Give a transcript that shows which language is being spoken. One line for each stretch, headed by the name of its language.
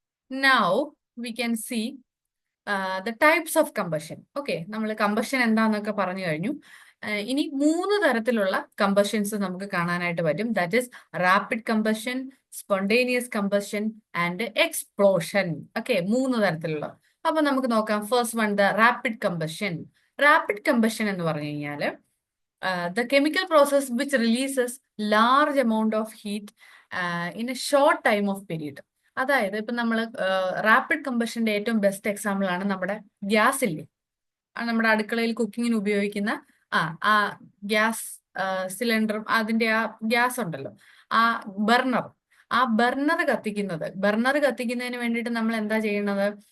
English: Now we can see the types of combustion.
Malayalam: Okay, നമ്മൾ combustion എന്താന്നൊക്കെ പറഞ്ഞു കഴിഞ്ഞു. ഇനി 3 തരത്തിലുള്ള കമ്പഷൻസ് നമുക്ക് കാണാനായിട്ട് പറ്റും.
English: That is rapid combustion, spontaneous combustion and explosion.
Malayalam: Okay, 3 തരത്തിലുള്ള. അപ്പൊ നമുക്ക് നോക്കാം.
English: First one, the rapid combustion. Rapid combustion
Malayalam: എന്ന് പറഞ്ഞു കഴിഞ്ഞാല്
English: the chemical process which releases large amount of heat in a short time of period.
Malayalam: അതായത് ഇപ്പൊ നമ്മൾ റാപ്പിഡ് കമ്പഷന്റെ ഏറ്റവും ബെസ്റ്റ് എക്സാമ്പിൾ ആണ് നമ്മുടെ ഗ്യാസ് ഇല്ലേ, നമ്മുടെ അടുക്കളയിൽ കുക്കിങ്ങിന് ഉപയോഗിക്കുന്ന ആ ആ ഗ്യാസ് സിലിണ്ടറും അതിന്റെ ആ ഗ്യാസ് ഉണ്ടല്ലോ, ആ ബർണർ, ബർണർ കത്തിക്കുന്നതിന് വേണ്ടിയിട്ട് നമ്മൾ എന്താ ചെയ്യുന്നത്?